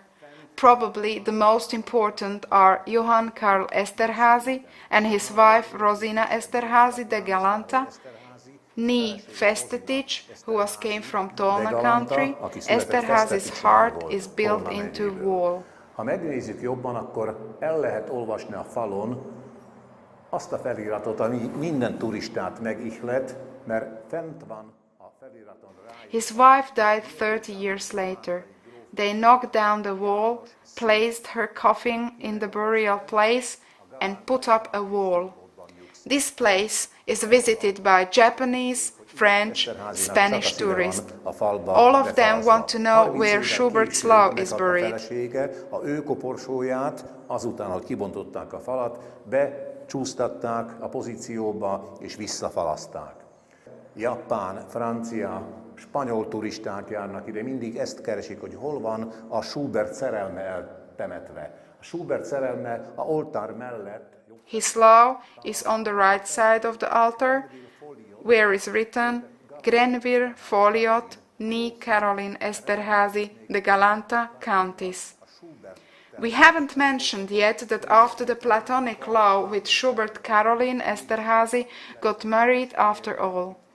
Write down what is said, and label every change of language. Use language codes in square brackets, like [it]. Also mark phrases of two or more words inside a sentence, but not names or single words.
[en] Probably the most important are Johann Karl Esterházy and his wife Rosina Esterházy de Galanta, Nee Festetic, who came from tonw country. Esterházy's heart is built into wall. [hu] Ha megnézzük jobban, akkor el lehet olvasni a falon azt a feliratot, ami minden turistát megihlet, mert fent van a feliraton rá. [en] His wife died 30 years later. They knocked down the wall, placed her coffin in the burial place, and put up a wall. This place is visited by Japanese, French, Spanish tourists. All of them want to know where Schubert's Love is buried. [hu] A ő koporsóját, azután, hogy kibontották a falat, becsúsztatták a pozícióba és visszafalaszták. Japán, francia, spanyol turisták járnak ide, mindig ezt keresik, hogy hol van a Schubert szerelme eltemetve. A Schubert szerelme a oltár mellett. [en] His love is on the right side of the altar, where is written Grenville Folliot, Nee Caroline Esterházy de Galanta, Countess. We haven't mentioned yet that after the platonic love with Schubert, Caroline Esterházy got married after all.